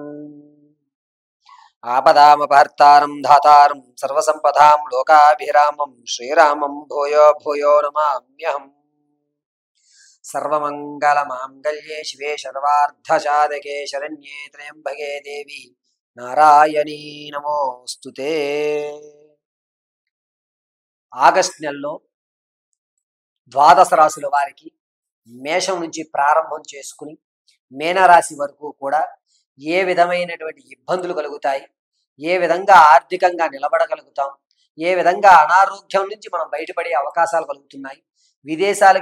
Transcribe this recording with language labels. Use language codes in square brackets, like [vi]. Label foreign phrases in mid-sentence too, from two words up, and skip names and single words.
[sa] आपदामपहर्तारं धातारं सर्वसम्पदां लोकाभिरामं श्रीरामं भूयो भूयो नमाम्यहम्। सर्वमङ्गलमाङ्गल्ये शिवे सर्वार्थसाधके शरण्ये त्र्यम्बके देवी नारायणी नमोस्तुते। [te] ఆగస్ట్ నెలలో ద్వాదశ రాశుల వారికి మేషం నుంచి ప్రారంభం చేసుకుని మీనరాశి వరకు కూడా ఏ విధమైనటువంటి ఇబ్బందులు కలుగుతాయి, ఏ విధంగా ఆర్థికంగా నిలబడగలుగుతాం, ఏ విధంగా అనారోగ్యం నుంచి మనం బయటపడే అవకాశాలు కలుగుతున్నాయి, విదేశాలకు